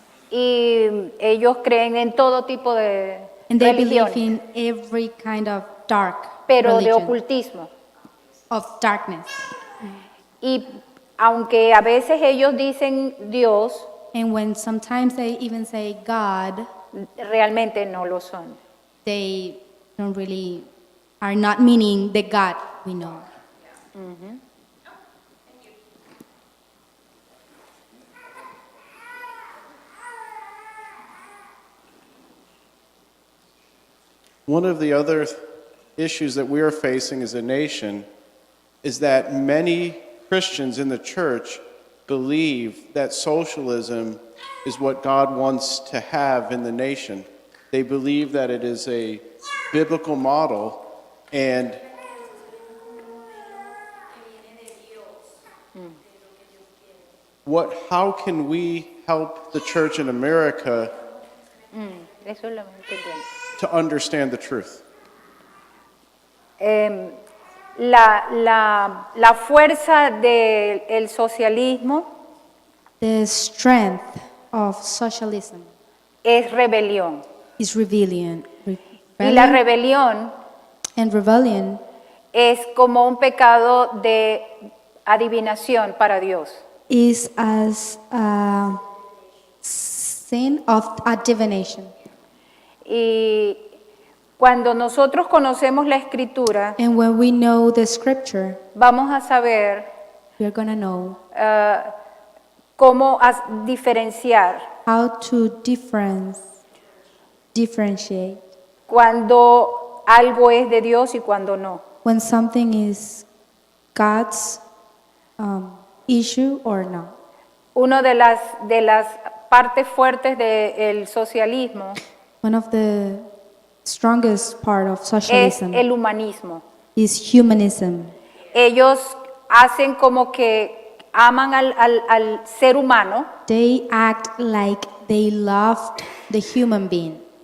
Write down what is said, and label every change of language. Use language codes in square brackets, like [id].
[es] Y ellos creen en todo tipo de [en] and they believe [es] religiones, [en] in every kind of dark [es] pero de [en] religion, [es] ocultismo. [en] of darkness. [es] Y aunque a veces ellos dicen Dios, [en] And when sometimes they even say God, [es] realmente no lo son. [en] they don't really are not meaning the God we know. One of the other issues that we are facing as a nation is that many Christians in the church believe that socialism is what God wants to have in the nation. They believe that it is a biblical model, and how can we help the church in America [es] Eso lo entiendo. [en] to understand the truth? [es] La fuerza del socialismo [en] The strength of socialism [es] es rebelión. [en] is rebellion. [es] Y la rebelión [en] And rebellion [es] es como un pecado de adivinación para Dios. [en] is as a sin of a divination. [es] Y cuando nosotros conocemos la escritura, [en] And when we know the scripture, [es] vamos a saber [en] we're going to know [es] cómo diferenciar [en] how to differentiate [es] cuando algo es de Dios y cuando no. [en] when something is God's issue or not. [es] Una de las partes fuertes del socialismo [en] One of the strongest part of [es] es [en] socialism [es] el humanismo. [en] is humanism. [es] Ellos hacen como que aman al ser humano, [en] They act like they loved the human being,